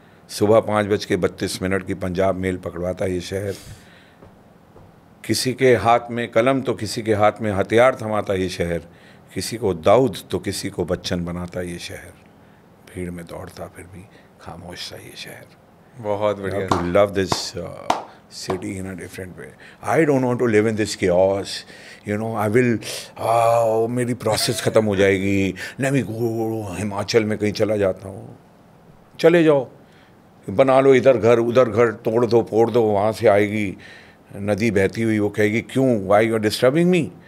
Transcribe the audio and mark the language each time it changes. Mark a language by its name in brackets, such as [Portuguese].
[Hindi] सुबह 5:32 की पंजाब मेल पकड़वाता ये शहर. किसी के हाथ में कलम तो किसी के हाथ में हथियार थमाता ये शहर. किसी को दाऊद तो किसी को बच्चन बनाता ये शहर. भीड़ में दौड़ता फिर भी खामोश सा ये शहर. बहुत बढ़िया. [English] To love this city in a different way. I don't want to live in this chaos. You know, I will, [Hindi] मेरी प्रोसेस ख़त्म हो जाएगी. [English] Let me go, [Hindi] हिमाचल में कहीं चला जाता हूँ. चले जाओ, बना लो इधर घर उधर घर, तोड़ दो फोड़ दो, वहाँ से आएगी नदी बहती हुई, वो कहेगी क्यों, [English] why you are disturbing me?